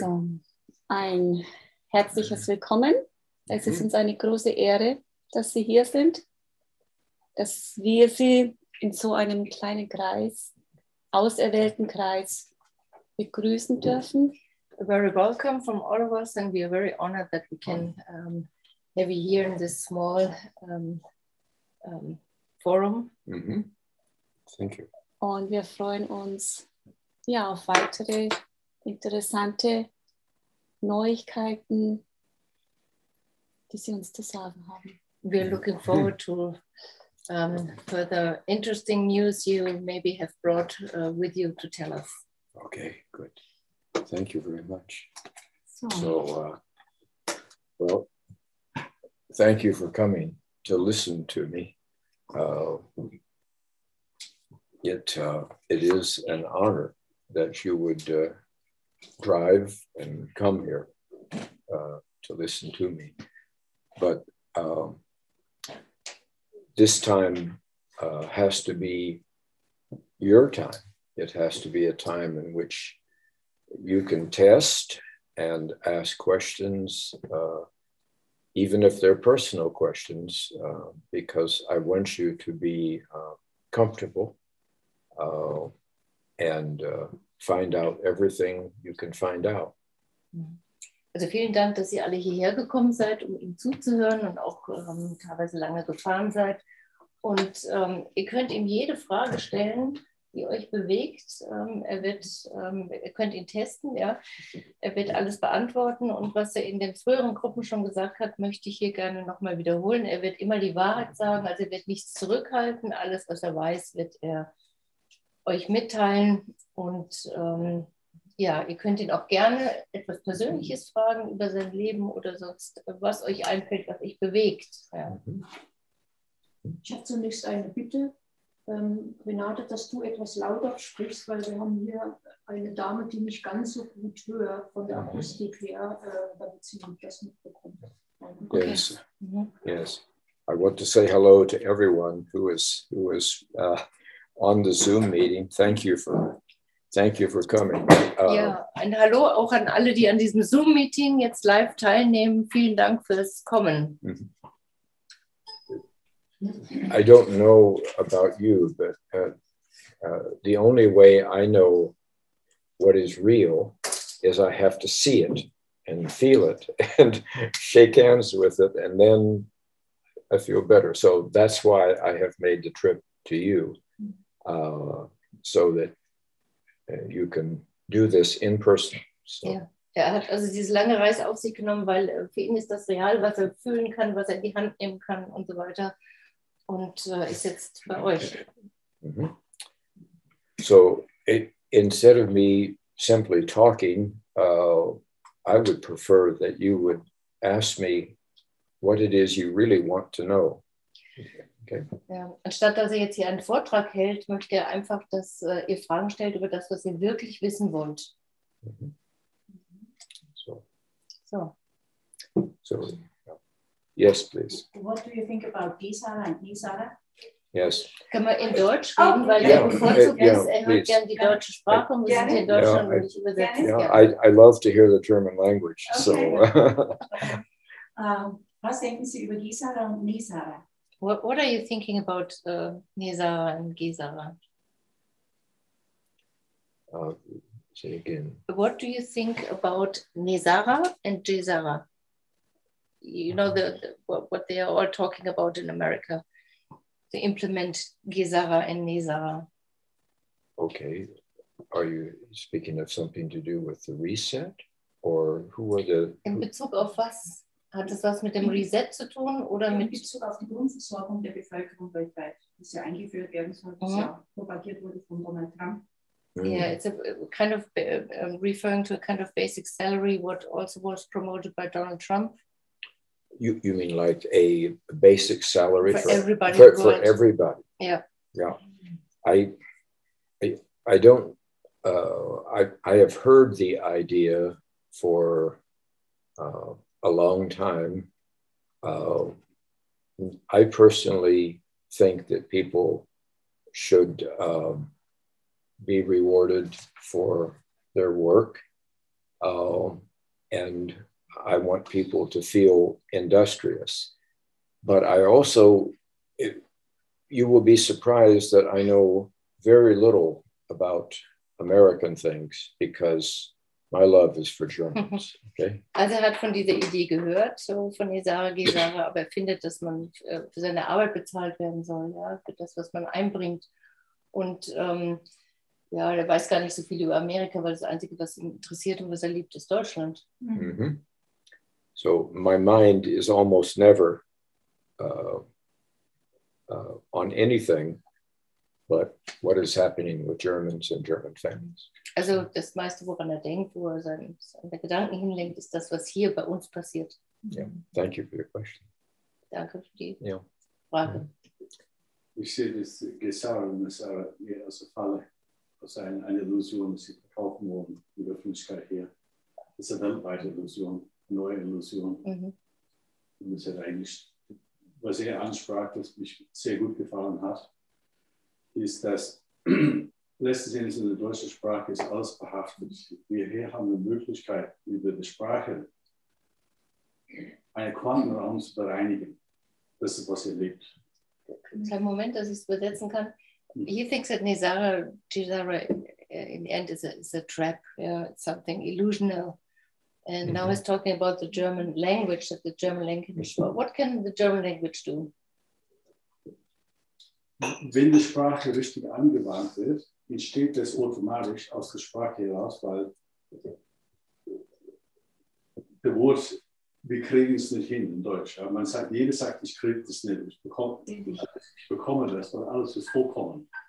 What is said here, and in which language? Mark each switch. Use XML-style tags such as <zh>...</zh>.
<de>Also, ein herzliches Willkommen. Es ist uns eine große Ehre, dass Sie hier sind, dass wir Sie in so einem kleinen Kreis, auserwählten Kreis, begrüßen dürfen.</de> <en>A very welcome from all of us, and we are very honored that we can have you here in this small forum. Thank you.</en> <de>Und wir freuen uns auf weitere interessante Neuigkeiten, die Sie uns zu sagen haben.</de> <en>We're looking forward to further interesting news you maybe have brought with you to tell us. Okay, good. Thank you very much. So, Well, thank you for coming to listen to me. It is an honor that you would drive and come here to listen to me. But this time has to be your time. It has to be a time in which you can test and ask questions, even if they're personal questions, because I want you to be comfortable and find out everything you can find out.</en> <de>Also vielen Dank, dass ihr alle hierher gekommen seid, um ihm zuzuhören und auch teilweise lange gefahren seid. Und ihr könnt ihm jede Frage stellen, die euch bewegt. Ihr könnt ihn testen, ja. Er wird alles beantworten, und was er in den früheren Gruppen schon gesagt hat, möchte ich hier gerne nochmal wiederholen. Er wird immer die Wahrheit sagen, also er wird nichts zurückhalten. Alles, was er weiß, wird er euch mitteilen. Und ihr könnt ihn auch gerne etwas Persönliches fragen über sein Leben oder sonst, was euch einfällt, was euch bewegt. Ja. Ich habe zunächst eine Bitte, Renate, dass du etwas lauter sprichst, weil wir haben hier eine Dame, die nicht ganz so gut hört von der Akustik her, damit sie das mitbekommt.</de> <en>Okay. Yes. I want to say hello to everyone who is on the Zoom meeting. Thank you for coming.</en> <de>Ein Hallo auch an alle, die an diesem Zoom-Meeting jetzt live teilnehmen. Vielen Dank fürs Kommen.</de> <en>I don't know about you, but the only way I know what is real is I have to see it and feel it and shake hands with it, and then I feel better. So that's why I have made the trip to you, so that you can do this in person. So.</en> <de>Ja. Er hat also diese lange Reise auf sich genommen, weil für ihn ist das real, was er fühlen kann, was er in die Hand nehmen kann und so weiter. Und ist jetzt bei euch.</de> <en>So instead of me simply talking, I would prefer that you would ask me what it is you really want to know. Okay.</en> <de>Ja, anstatt dass er jetzt hier einen Vortrag hält, möchte er einfach, dass ihr Fragen stellt über das, was ihr wirklich wissen wollt.</de> <en>So, yes, please. What do you think about Gisara and Gisara? Yes.</en> <de>Können wir in Deutsch reden, weil er bevorzugt ist. Er hört gerne die deutsche Sprache und wir sind hier in Deutschland und ich übersetze es gerne.</de> <en>I love to hear the German language. Okay. So.</en> <de>Was denken Sie über Gisara und Nisara?</de> <en>What are you thinking about Nisara and Gisara? Say again. What do you think about Nisara and Gisara? You know what they are all talking about in America, to implement Gisara and Nisara. Okay. Are you speaking of something to do with the reset? Or who are the...</en> <de>In Bezug auf was? Hat es was mit dem Reset zu tun? Oder In mit Bezug auf die Grundversorgung der Bevölkerung weltweit, das ja eingeführt werden soll, das ja propagiert wurde von Donald Trump.</de> <en>Yeah, it's a kind of referring to a kind of basic salary, what also was promoted by Donald Trump. You mean like a basic salary For everybody. For everybody? Yeah. Yeah. I don't. I have heard the idea for a long time. I personally think that people should be rewarded for their work, and I want people to feel industrious. But I also, you will be surprised that I know very little about American things because my love is for Germans. Okay?</en> <de>Also hat von dieser Idee gehört, so von Gesare, aber findet, dass man für seine Arbeit bezahlt werden soll, ja, für das, was man einbringt. Und ja, er weiß gar nicht so viel über Amerika, weil das Einzige, was ihn interessiert und was er liebt, ist Deutschland. Mm-hmm.</de> <en>So my mind is almost never on anything but what is happening with Germans and German families.</en> <de>Also das meiste, woran er denkt, wo er seine Gedanken hinlenkt, ist das, was hier bei uns passiert.</de> <en>Yeah. Thank you for your question.</en> <de>Danke für die Ja. Frage. Ich sehe das Gesare und Sarah mehr als Falle, als eine Illusion, sie verkaufen wollen, die Öffentlichkeit hier. Das ist eine weltweite Illusion, eine neue Illusion. Mhm. Und das hat eigentlich, was er ansprach, das mich sehr gut gefallen hat, ist, dass letztendlich in der deutschen Sprache ist alles behaftet. Wir hier haben die Möglichkeit, über die Sprache einen Quantenraum zu bereinigen. Das ist, was er lebt. Kleinen Moment, dass ich es übersetzen kann.</de> <en>He thinks that Gesare in the end is a trap, yeah, it's something illusional. And now he's talking about the German language, that the German language, what can the German language do?</en> <de>Wenn die Sprache richtig angewandt wird, entsteht das automatisch aus der Sprache heraus, weil der Wort, wir kriegen es nicht hin in Deutsch. Aber man sagt, jeder sagt, ich kriege das nicht, ich bekomme das, weil alles ist vollkommen.</de>